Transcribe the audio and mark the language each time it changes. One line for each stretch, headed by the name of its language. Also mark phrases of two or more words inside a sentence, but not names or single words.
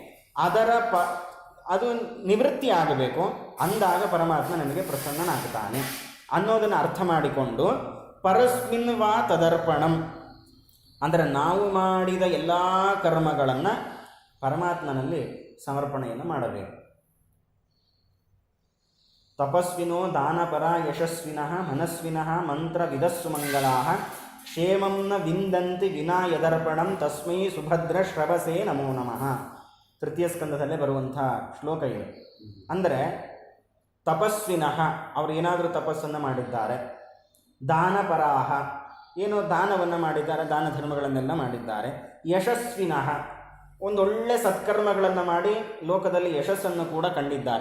Kannada: ಅದು ನಿವೃತ್ತಿ ಆಗಬೇಕು ಅಂದಾಗ ಪರಮಾತ್ಮ ನನಗೆ ಪ್ರಸನ್ನನಾಗ್ತಾನೆ ಅನ್ನೋದನ್ನು ಅರ್ಥ ಮಾಡಿಕೊಂಡು
Sanskrit: ಪರಸ್ಮಿನ್ ವಾ ತದರ್ಪಣಂ,
Kannada: ಅಂದರೆ ನಾವು ಮಾಡಿದ ಎಲ್ಲ ಕರ್ಮಗಳನ್ನು ಪರಮಾತ್ಮನಲ್ಲಿ ಸಮರ್ಪಣೆಯನ್ನು ಮಾಡಬೇಕು.
Sanskrit: ತಪಸ್ವಿನೋ ದಾನಪರ ಯಶಸ್ವಿನಃ ಮನಸ್ವಿನಃ ಮಂತ್ರವಿದಸ್ಸು ಮಂಗಲಾಃ ಕ್ಷೇಮಂ ನ ವಿಂದಂತಿ ವಿನಾ ಯದರ್ಪಣಂ ತಸ್ಮೈ ಸುಭದ್ರ ಶ್ರವಸೇ ನಮೋ ನಮಃ.
Kannada: ತೃತೀಯ ಸ್ಕಂದದಲ್ಲೇ ಬರುವಂಥ ಶ್ಲೋಕ ಇದು. ಅಂದರೆ ತಪಸ್ವಿನಃ, ಅವರು ಏನಾದರೂ ತಪಸ್ಸನ್ನು ಮಾಡಿದ್ದಾರೆ. ದಾನಪರಾಹ, ಏನೋ ದಾನವನ್ನು ಮಾಡಿದ್ದಾರೆ, ದಾನ ಧರ್ಮಗಳನ್ನೆಲ್ಲ ಮಾಡಿದ್ದಾರೆ. ಯಶಸ್ವಿನಃ, ಒಂದೊಳ್ಳೆ ಸತ್ಕರ್ಮಗಳನ್ನು ಮಾಡಿ ಲೋಕದಲ್ಲಿ ಯಶಸ್ಸನ್ನು ಕೂಡ ಕಂಡಿದ್ದಾರೆ.